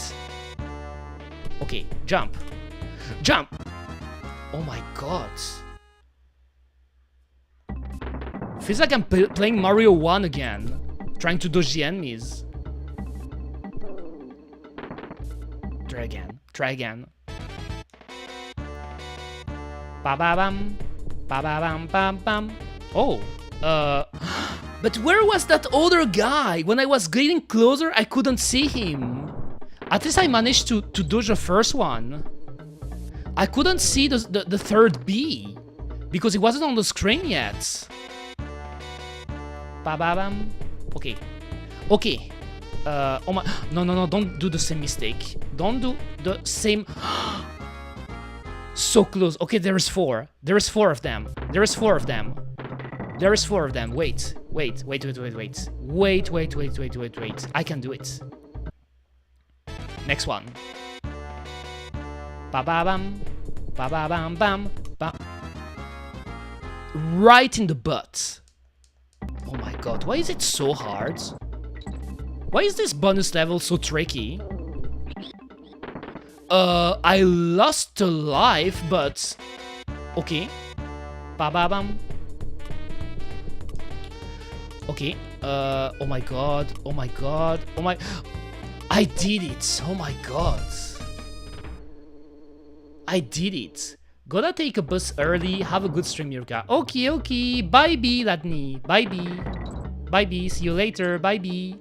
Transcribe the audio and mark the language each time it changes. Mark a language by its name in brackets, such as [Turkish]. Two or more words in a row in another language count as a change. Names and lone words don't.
[English] Okay, jump, jump. Oh my god. Feels like I'm playing Mario 1 again, trying to dodge the enemies. Try again, try again. Ba-ba-bam, ba-ba-bam, bam-bam. Oh, but where was that other guy? When I was getting closer, I couldn't see him. At least I managed to dodge the first one. I couldn't see the third B, because it wasn't on the screen yet. Ba-ba-bam. Okay. Okay. Oh my... No, don't do the same mistake. Don't do the same... So close. Okay, there is 4. There is 4 of them. There is 4 of them. There is 4 of them. Wait. Wait. I can do it. Next one. Ba-ba-bam. Ba-ba-bam-bam. Ba. Right in the butt. Oh my god, why is it so hard? Why is this bonus level so tricky? I lost a life, but... Okay. Ba-ba-bam. Okay. Oh my god. Oh my god. Oh my... I did it. Oh my god. I did it. Gotta take a bus early. Have a good stream, Eureka. Okay, okay. Bye, B, Ladney. Bye, B. Bye, B. See you later. Bye, B.